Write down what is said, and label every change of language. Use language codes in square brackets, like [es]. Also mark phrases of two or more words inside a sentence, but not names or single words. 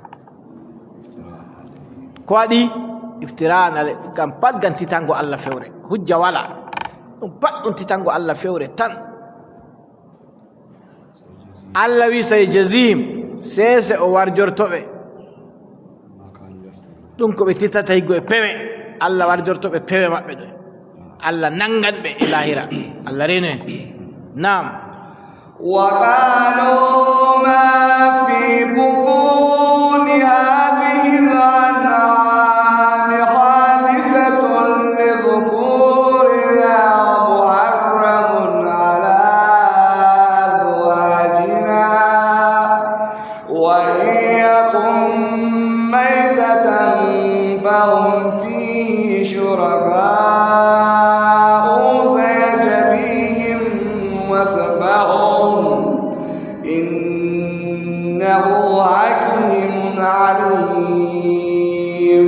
[ff] ko waɗi iftiraan ale kam pat gan titango Allah fewre hujja wala ɗum pat ɗum titango Allah fewre tan Allah wi sayjazihim sese o warjortoɓe ɗum ko ɓe titata higgo e pewe Allah warjortoɓe pewe maɓɓe ɗo Allah nangan ɓe e lahira Allah reno en nam [ar] وقالوا ما في بطون هذه الأنعام خالصة لذكورنا محرم على أزواجنا وإن يكن ميتة فهم فيه شركاء سيجزيهم وصفهم إنه حكيم عليم